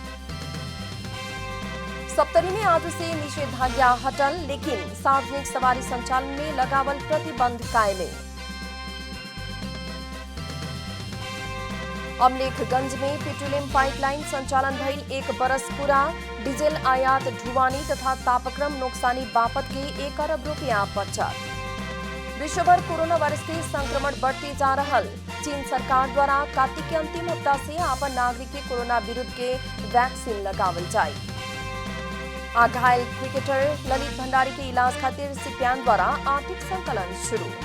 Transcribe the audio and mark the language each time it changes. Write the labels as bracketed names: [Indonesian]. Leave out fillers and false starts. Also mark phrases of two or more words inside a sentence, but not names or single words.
[Bhojpuri] सप्तरी में आज से निषेधाज्ञा हटल, लेकिन सार्वजनिक सवारी संचालन में लगावल प्रतिबंध कायम। अमलेखगंज में पेट्रोलियम पाइपलाइन संचालन भइल 1 बरस पूरा, डीजल आयात ढुवानी तथा तापक्रम नुकसानी बापत के 1 अरब रुपया बचत। विश्वभर कोरोना वायरस के संक्रमण बढ़ते जा रहा। चीन सरकार द्वारा कार्तिक के अंतिम हफ्ता से अपन नागरिक के कोरोना विरुद्ध के वैक्सीन लगावल जाए। घायल क्रिकेटर ललित भंडारी के इलाज खातिर सीपीएन द्वारा आर्थिक संकलन शुरू।